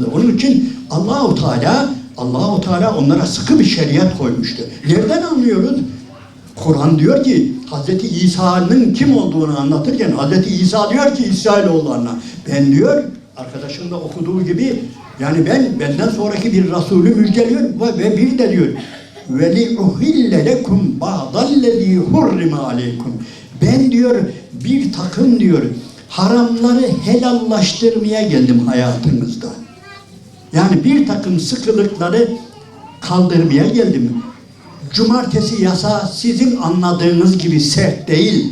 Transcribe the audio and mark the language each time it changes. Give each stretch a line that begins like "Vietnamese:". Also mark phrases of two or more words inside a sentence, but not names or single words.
Turkish: Onun için Allahu Teala onlara sıkı bir şeriat koymuştu. Nereden anlıyoruz? Kur'an diyor ki Hz. İsa'nın kim olduğunu anlatırken Hz. İsa diyor ki İsrailoğullarına ben diyor arkadaşım da okuduğu gibi yani benden sonraki bir Resulü müjdeliyor ve bir de diyor
Arabic: وَلِعُهِلَّ لَكُمْ بَعْضَ الَّذ۪ي حُرِّمَ عَلَيْكُمْ
Turkish: ben diyor bir takım diyor haramları helallaştırmaya geldim hayatınızda. Yani bir takım sıkılıkları kaldırmaya geldim. Cumartesi yasağı sizin anladığınız gibi sert değil.